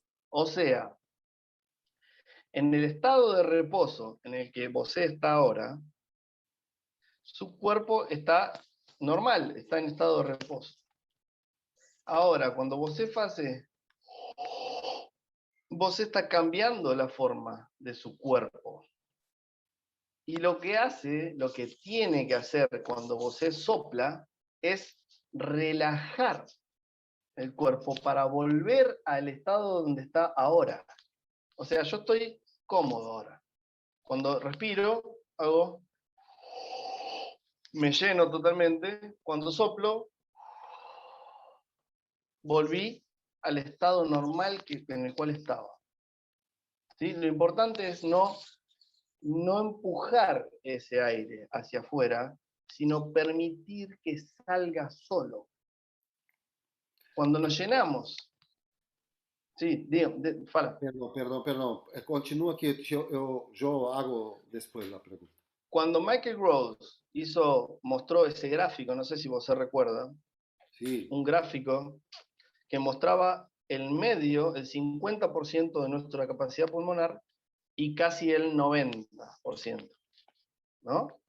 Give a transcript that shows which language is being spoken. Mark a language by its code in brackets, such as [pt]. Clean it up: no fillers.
[es] O sea, en el estado de reposo en el que [pt] você [es] está ahora, su cuerpo está normal, está en estado de reposo. Ahora, cuando [pt] você [es] hace, você está cambiando la forma de su cuerpo. Y lo que hace, lo que tiene que hacer cuando [pt] você [es] sopla, es relajar el cuerpo para volver al estado donde está ahora. O sea, yo estoy cómodo ahora. Cuando respiro, me lleno totalmente. Cuando soplo, volví al estado normal en el cual estaba. ¿Sí? Lo importante es no empujar ese aire hacia afuera, sino permitir que salga solo. Cuando nos llenamos, sí, [pt] fala. Perdão. Continua que eu [es] hago [pt] depois a pergunta. [es] Cuando Michael Groves mostró ese gráfico, no sé si vos se recuerda, Sí. un gráfico que mostraba el medio, el 50% de nuestra capacidad pulmonar y casi el 90%, ¿no?